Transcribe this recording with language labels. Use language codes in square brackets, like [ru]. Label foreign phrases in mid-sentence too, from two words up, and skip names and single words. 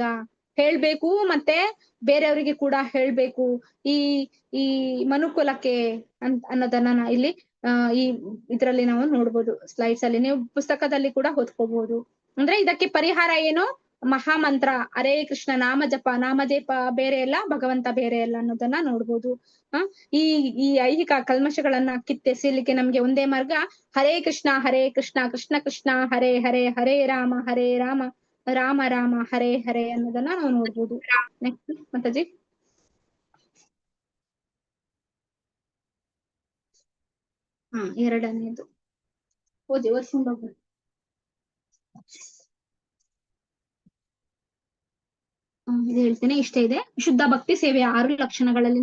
[kn] ಹೇಳ್ಬೇಕು, ಮತ್ತೆ ಬೇರೆಯವರಿಗೆ ಕೂಡ ಹೇಳ್ಬೇಕು ಈ ಮನುಕುಲಕ್ಕೆ ಅನ್ನೋದನ್ನ ಇಲ್ಲಿ ಈ ಇದ್ರಲ್ಲಿ ನಾವು ನೋಡ್ಬೋದು. ಸ್ಲೈಡ್ಸ್ ಅಲ್ಲಿ ನೀವು ಪುಸ್ತಕದಲ್ಲಿ ಕೂಡ ಓದ್ಕೋಬಹುದು. ಅಂದ್ರೆ ಇದಕ್ಕೆ ಪರಿಹಾರ ಏನು? ಮಹಾಮಂತ್ರ ಹರೇ ಕೃಷ್ಣ ನಾಮಜಪ ಬೇರೆ ಅಲ್ಲ, ಭಗವಂತ ಬೇರೆ ಅಲ್ಲ ಅನ್ನೋದನ್ನ ನೋಡ್ಬೋದು. ಈ ಐಹಿಕ ಕಲ್ಮಶಗಳನ್ನ ಕಿತ್ತೆಸೀಲಿಕ್ಕೆ ನಮ್ಗೆ ಒಂದೇ ಮಾರ್ಗ [sa] ಹರೇ ಕೃಷ್ಣ ಕೃಷ್ಣ ಕೃಷ್ಣ ಹರೇ ಹರೇ, ಹರೇ ರಾಮ ರಾಮ ರಾಮ ಹರೇ ಹರೇ [kn] ಅನ್ನೋದನ್ನ ನಾವು ನೋಡ್ಬೋದು. ನೆಕ್ಸ್ಟ್ ಮಾತಾಜಿ. ಎರಡನೇದು ಓದ್ಕೊಂಡು ಹೋಗ್ಬೋದು. ಇದು ಹೇಳ್ತೇನೆ, ಇಷ್ಟೇ ಇದೆ ಶುದ್ಧ ಭಕ್ತಿ ಸೇವೆಯ 6 ಲಕ್ಷಣಗಳಲ್ಲಿ.